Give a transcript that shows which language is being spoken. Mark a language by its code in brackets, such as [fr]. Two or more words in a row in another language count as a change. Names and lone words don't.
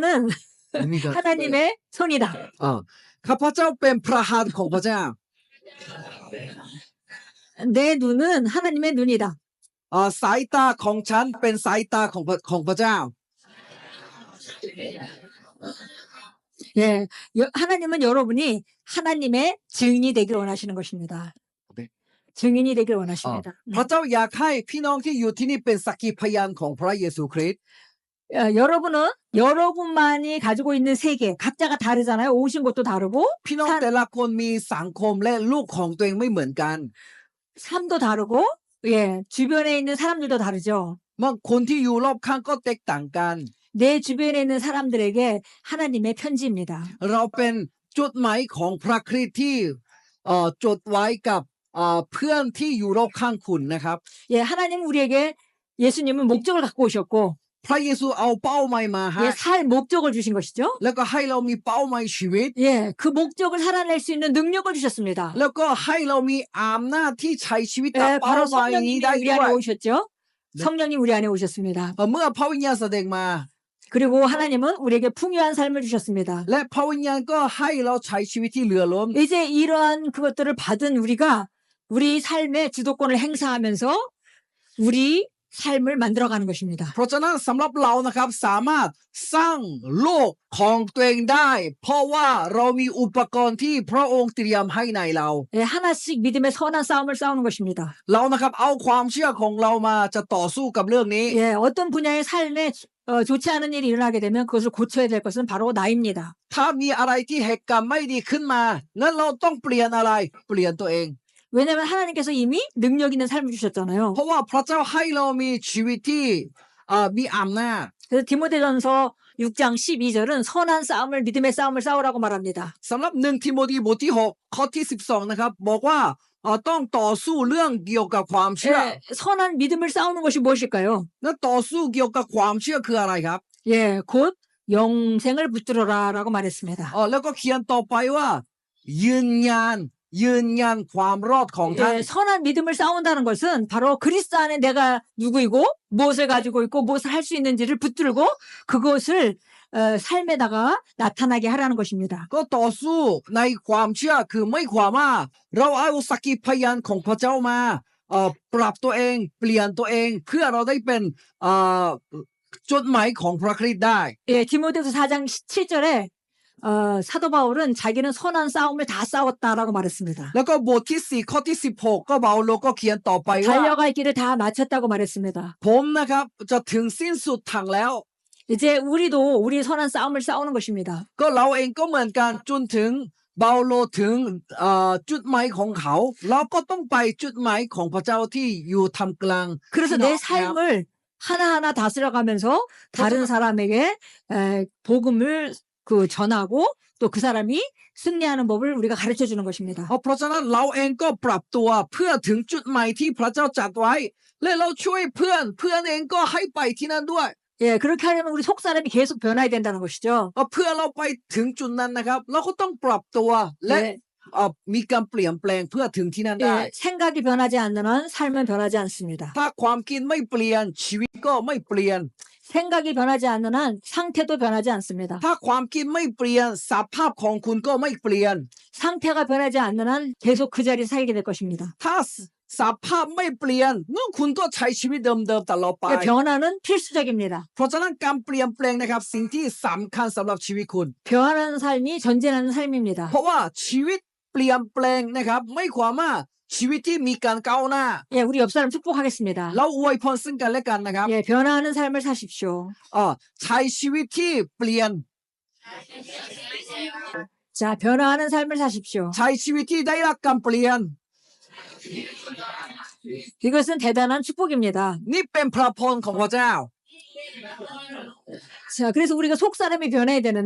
[ko] 의미가 하나님의 손이다. [th] ข้าพเจ้าเป็นพระหัตถ์ของพระเจ้า [ko] 내 눈은 하나님의 눈이다. [th] สายตาของฉันเป็นสายตาของพระเจ้า [ko] 예, 하나님은 여러분이 하나님의 증인이 되길 원하시는 것입니다. 네. 증인이 되길 원하십니다. [th] พระเจ้าอยากให้พี่น้องที่อยู่ที่นี่เป็นสักขีพยานของพระเยซูคริสต์ [ko] 여러분은 여러분만이 가지고 있는 세계 각자가 다르잖아요. 오신 곳도 다르고 [th] พี่น้องแต่ละคนมีสังคมและลูกของตัวเองไม่เหมือนกัน [ko] 삶도 다르고 예, 주변에 있는 사람들도 다르죠. [th] บางคนที่อยู่รอบข้างก็แตกต่างกัน [ko] 내 주변에 있는 사람들에게 하나님의 편지입니다. [th] เราเป็นจดหมายของพระคริสต์ที่จดไว้กับเพื่อนที่อยู่รอบข้างคุณนะครับ [ko] 예, 하나님 우리에게 예수님은 목적을 갖고 오셨고 [th] พระเยซูเอาเป้าหมายมาให้ [ko] 예, 살 목적을 주신 것이죠. [th] แล้วก็ให้เรามีเป้าหมายชีวิต [ko] 예, 그 목적을 살아낼 수 있는 능력을 주셨습니다. [th] แล้วก็ให้เรามีอำนาจที่ใช้ชีวิตตาม [ko] 예, [th] เป้า [ko] 바로 [th] หมายนี้ [ko] 성령님이 [th] ได้ [ko] 우리 [th] ด้ว [ko] 안에 [th] ย [ko] 오셨죠. 성령님 우리 안에 오셨습니다. [th] เมื่อพระวิญญาณแสดงมา [ko] 그리고 하나님은 우리에게 풍요한 삶을 주셨습니다. [th] และพระวิญญาณก็ให้เราใช้ชีวิตที่เหลือล้น [ko] 이제 이러한 그것들을 받은 우리가 우리 삶의 주도권을 행사하면서 우리 삶을 만들어가는 것입니다. [th] เพราะฉะนั้นสำหรับเรานะครับสามารถสร้างโลกของตัวเองได้ เพราะว่าเรามีอุปกรณ์ที่พระองค์เตรียมให้ในเรา [ko] 예, 하나씩 믿음의 선한 싸움을 싸우는 것입니다. [th] เรานะครับเอาความเชื่อของเรามาจะต่อสู้กับเรื่องนี้ [ko] 예, 어떤 분야의 삶에 좋지 않은 일이 일어나게 되면 그것을 고쳐야 될 것은 바로 나입니다. [th] ถ้ามีอะไรที่เหตุการณ์ไม่ดีขึ้นมางั้นเราต้องเปลี่ยนอะไรเปลี่ยนตัวเอง [ko] 왜냐하면 하나님께서 이미 능력 있는 삶을 주셨잖아요. [th] เพราะว่าพระเจ้าให้เรามีชีวิตที่มีอำนาจ [ko] 그래서 디모데전서 6장 12절은 선한 싸움을 믿음의 싸움을 싸우라고 말합니다. [th] สำหรับ1ทิโมธีบทที่6ข้อที่12นะครับบอกว่าต้องต่อสู้เรื่องเกี่ยวกับความเชื่อ [ko] 예, 선한 믿음을 싸우는 것이 무엇일까요? [th] แล้วต่อสู้เกี่ยวกับความเชื่อคืออะไรครับ [ko] 예, 곧 영생을 붙들어라라고 말했습니다. [th] แล้วก็เขียนต่อไปว่ายืนยันความรอดของท่าน [ko] 예, 선한 믿음을 싸운다는 것은 바로 그리스도 안에 내가 누구이고 무엇을 가지고 있고 무엇을 할 수 있는지를 붙들고 그것을 삶에다가 나타나게 하라는 것입니다. [th] ก็ต่อสู้ในความเชื่อคือไม่ความว่าเราเอาสักขีพยานของพระเจ้ามาปรับตัวเองเปลี่ยนตัวเองเพื่อเราได้เป็นจดหมายของพระคริสต์ได้ [ko] 예, 디모데후서 4장 7절에 사도 바울은 자기는 선한 싸움을 다 싸웠다라고 말했습니다. [th] แล้วก็บทที่4ข้อที่16ก็เบาโลก็เขียนต่อไปว่า [ko] 달려갈 길을 다 마쳤다고 말했습니다. [th] ผมนะครับจะถึงสิ้นสุดทางแล้ว [ko] 이제 우리도 우리 선한 싸움을 싸우는 것입니다. [th] ก็เราเองก็เหมือนกันจนถึงเบาโลถึงจุดหมายของเขาเราก็ต้องไปจุดหมายของพระเจ้าที่อยู่ทำกลาง [ko] 그래서 내 삶을 하나하나 다스려가면서 다른 사람에게 복음을 전하고 또 그 사람이 승리하는 법을 우리가 가르쳐 주는 것입니다. [th] เพราะฉะนั้นเราเองก็ปรับตัวเพื่อถึงจุดหมายที่พระเจ้าจัดไว้และเราช่วยเพื่อนเองก็ให้ไปที่นั่นด้วย [ko] 예, 그렇게 하려면 우리 속 사람이 계속 변화해야 된다는 것이죠. [th] เพื่อเราไปถึงจุดนั้นนะครับเราก็ต้องปรับตัวและ [ko] 예, [th] มีการเปลี่ยนแปลงเพื่อถึงที่นั่นได้ [ko] 예, 생각이 변하지 않는 한 삶은 변하지 않습니다. [th] ถ้าความคิดไม่เปลี่ยนชีวิตก็ไม่เปลี่ยน [ko] 생각이 변하지 않는 한 상태도 변하지 않습니다. [th] ถ้าความคิดไม่เปลี่ยนสภาพของคุณก็ไม่เปลี่ยน [ko] 상태가 변하지 않는 한 계속 그 자리에 살게 될 것입니다. [th] ถ้าสภาพไม่เปลี่ยนงั้นคุณก็ใช้ชีวิตเดิมๆตลอดไป [ko] 그러니까 변화는 필수적입니다. [th] เพราะฉะนั้นการเปลี่ยนแปลงนะครับสิ่งที่สำคัญสำหรับชีวิตคุณ [ko] 변하는 삶이 전진하는 삶입니다. [th] เพราะว่าชีวิตเปลี่ยนแปลงนะครับไม่ความว่าชีวิตที่มีการก้าวหน้า [ko] 예, 우리 옆 사람 축복하겠습니다. [th] เราอวยพรซึ่งกันและกันนะครับ [ko] 예, 변화하는 삶을 사십시오. [th] ใช้ชีวิตที่เปลี่ยน [ko] 자, 변화하는 삶을 사십시오. [th] ใช้ชีวิตที่ได้รับการเปลี่ยน [ko] 이것은 대단한 축복입니다. [th] นี่เป็นพระพรของพระเจ้า [ko] 자, 그래서 우리가 속 사람이 변해야 되는데